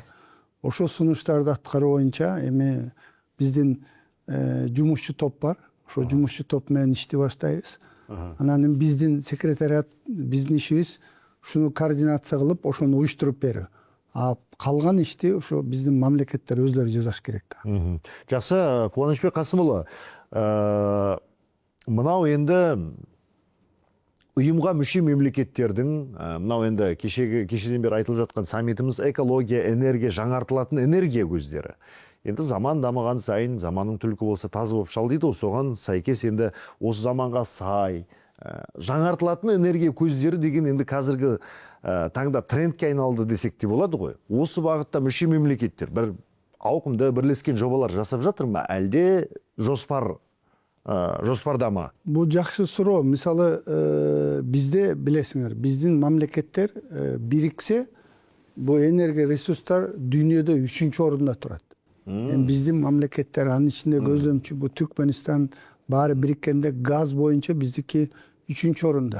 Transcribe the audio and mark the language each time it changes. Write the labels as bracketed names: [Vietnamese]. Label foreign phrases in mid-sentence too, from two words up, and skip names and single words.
[Kyrgyz] Ошо сунуштарды аткаруу боюнча эми биздин жумушчу топ бар. Ошо жумушчу топ менен иштей баштайбыз. Анан эми биздин секретариат, биздин ишибиз ушуну координация кылып, ошону уюштуруп берүү. А калган ишти ошо биздин мамлекеттер өзлөрү жасаш керек да. Жакшы, Кубанычбек Касым уулу, [Kazakh] мынау енді ұйымға мүше мемлекеттердің, мынау енді кешеден бері айтылып жатқан саммитimiz экология, энергия, жаңартылатын энергия көздері. Енді заман дамыған сайын, заманның түлкі болса тазы болып шал дейді, соған сәйкес енді осы заманға сай, жаңартылатын энергия көздері деген енді қазіргі таңда трендке айналды десек те болады ғой. Осы бағытта мүше мемлекеттер бір ауқымды бірлескен жобалар жасап жатыр ма, әлде жоспарда ма? [Kyrgyz] Бул жакшы суроо. Мисалы, бизде билесиңер, биздин мамлекеттер бириксе, бул энергия ресурстар дүйнөдө 3-чү орунда турат. Биздин мамлекеттер, анын ичинде көзөмчү бул Түркменистан баары бириккенде газ боюнча биздики 3-чү орунда.